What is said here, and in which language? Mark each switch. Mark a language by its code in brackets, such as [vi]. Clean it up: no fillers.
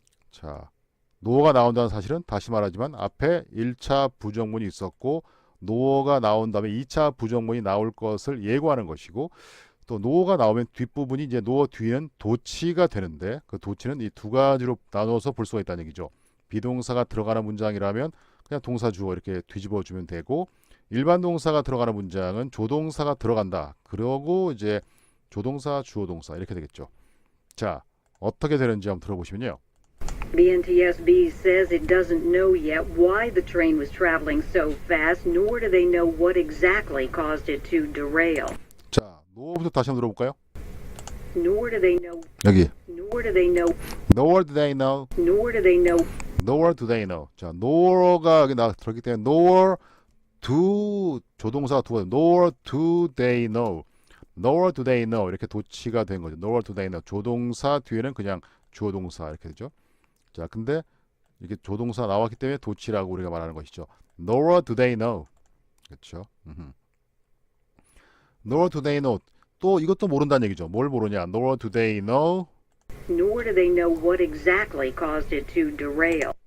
[ko] 자, nore가 나온다는 사실은 다시 말하지만 앞에 1차 부정문이 있었고 nore가 나온 다음에 2차 부정문이 나올 것을 예고하는 것이고 또 nore가 나오면 뒷부분이 이제 nore 뒤는 도치가 되는데 그 도치는 이 두 가지로 나눠서 볼 수가 있다는 얘기죠. 비동사가 들어가는 문장이라면 그냥 동사 주어 이렇게 뒤집어 주면 되고 일반 동사가 들어가는 문장은 조동사가 들어간다. 그러고 이제 조동사, 주어 동사 이렇게 되겠죠. 자, 어떻게 되는지 한번 들어보시면요. [en] The NTSB says it doesn't know yet why the train was traveling so fast, nor do they know what exactly caused it to derail. [ko] 자, nore부터 다시 한번 들어볼까요? [en] Nor do they know. [ko] 여기 [en] Nor do they know. nor do they know. Nor do they know. nor do they know. [ko] 자, nor가 여기 들었기 때문에 [en] nor do [ko] 조동사가 두 번. [en] nor do they know. nor do they know [ko] 이렇게 도치가 된 거죠. [en] nor do they know. [ko] 조동사 뒤에는 그냥 주어 동사 이렇게 되죠. 자, 근데 이게 조동사 나왔기 때문에 도치라고 우리가 말하는 것이죠. [en] nor do they know. [ko] 그렇죠. [en] nor do they know. [ko] 또 이것도 모른다는 얘기죠. 뭘 모르냐? [en] nor do they know. Nor do they know what exactly caused it to derail.